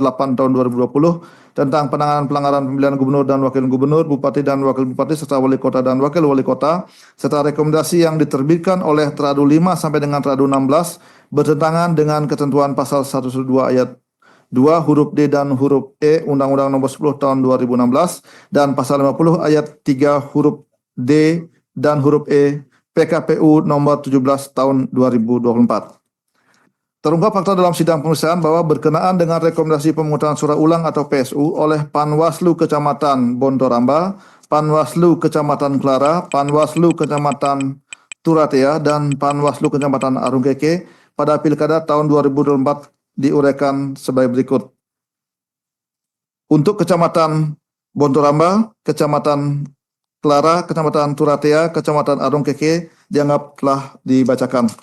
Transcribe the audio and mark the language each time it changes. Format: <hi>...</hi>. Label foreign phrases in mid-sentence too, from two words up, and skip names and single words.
<id>8 Tahun 2020 tentang penanganan pelanggaran pemilihan Gubernur dan Wakil Gubernur, Bupati dan Wakil Bupati, serta Wali Kota dan Wakil Wali Kota, serta rekomendasi yang diterbitkan oleh Teradu 5 sampai dengan Teradu 16 bertentangan dengan ketentuan pasal 112 ayat 2 huruf D dan huruf E Undang-Undang Nomor 10 Tahun 2016 dan pasal 50 ayat 3 huruf D dan huruf E PKPU Nomor 17 Tahun 2024. Terungkap fakta dalam sidang pemeriksaan bahwa berkenaan dengan rekomendasi pemungutan suara ulang atau PSU oleh Panwaslu Kecamatan Bontoramba, Panwaslu Kecamatan Klara, Panwaslu Kecamatan Turatea, dan Panwaslu Kecamatan Arungkeke pada Pilkada tahun 2024 diuraikan sebagai berikut. Untuk Kecamatan Bontoramba, Kecamatan Klara, Kecamatan Turatea, Kecamatan Arungkeke dianggap telah dibacakan.</id>